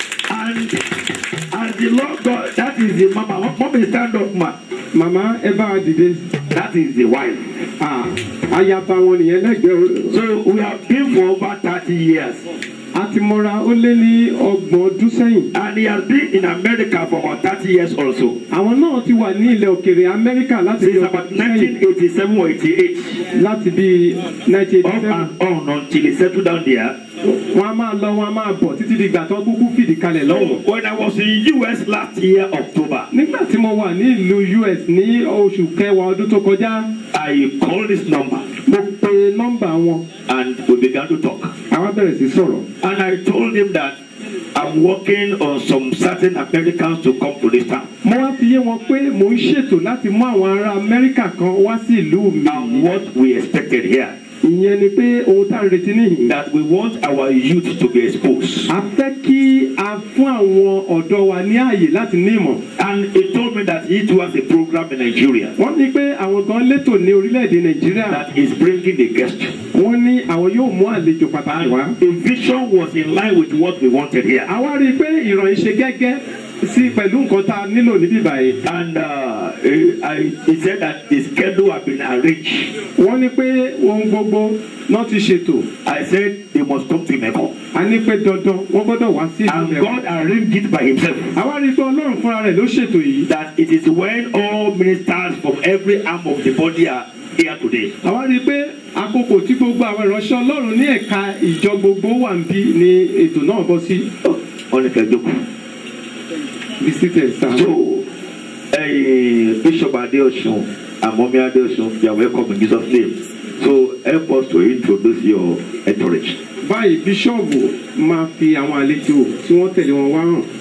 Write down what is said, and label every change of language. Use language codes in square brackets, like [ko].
[en] And the Lord God, that is the mama. Mama stand up, ma. [yo] Màmá ẹ bá wa dìde. [en] That is the wife. [yo] Ayaba wọn nìyẹn lẹ́gbẹ̀ẹ́. [en] So we have been for over 30 years. [yo] A ti mọ́ra ó lé ní 30 ọdún sẹ́yìn. [en] And he has been in America for about 30 years also. [yo] Àwọn náà ti wà ní ilẹ̀ òkèèrè Amẹ́ríkà láti bí [en] since about 1987 or 88. [yo] Láti bí 1987. [en] Off and on until he settled down there. [yo] Wọ́n á máa lọ, wọ́n á máa bọ̀ títí di ìgbà tó kúkú fìdí kalẹ̀ lọ́wọ́. [en] When I was in US last year, October. [yo] Nígbà tí mo wà ní ìlú US ní oṣù kẹwàá ọdún tó kọjá. [en] I called this number. [yo] Mo pe nọ́mbà wọn. [en] And we began to talk. [yo] Àwa bẹ̀rẹ̀ sí sọ̀rọ̀. [en] And I told him that I'm working on some certain Americans to come to this town. [yo] Mo wá fi yé wọn pé mò ń ṣètò láti mú àwọn ará Amẹ́ríkà kan wá sí ìlú mi. [en] And what we expected here. [yo] Ìyẹn ni pé ohun tá à ń retí nìyí. [en] That we want our youth to be exposed. [yo] A fẹ́ kí a fún àwọn ọ̀dọ́ wa ní ààyè láti ní ìmọ̀. [en] And he told me that he too has a program in Nigeria. [yo] Wọ́n ní pé àwọn gan létò ní orílẹ̀-èdè Nàìjíríà. [en] That is bringing a guest. [yo] Wọ́n ní àwọn yóò mú àlejò pàtàkì wá. [en] The vision was in line with what we wanted here. [yo] Àwa rí i pé ìròyìn ṣe gẹ́gẹ́ sí pẹ̀lú nǹkan tá a nílò níbí báyìí. [en] And he said that the schedule had been arranged. [yo] Wọ́n ní pé ohun gbogbo náà ti ṣètò. [en] I said they must come to Meko. [yo] A ní pé dandan wọ́n gbọ́dọ̀ wá sí ìlú [en] And Meko. God arranged it by himself. [yo] Àwa rí i pé Ọlọ́run fúnra rẹ̀ ló ṣètò yìí. [en] That it is when all ministers from every arm of the body are here today. [yo] Àwa rí i pé àkókò tí gbogbo àwọn ìránṣẹ́ Ọlọ́run ní ẹ̀ka ìjọ gbogbo wà ń bí ni ètò náà bọ́ sí. [en] Visitors. So, Bishop Adeosun and Mommy Adeosun, you are welcome in Jesus' name. So, help us to introduce your entourage. [yo] Báyìí bíṣọ̀bù máa fi àwọn àlejò tí wọ́n tẹ̀lé wọn wá hàn.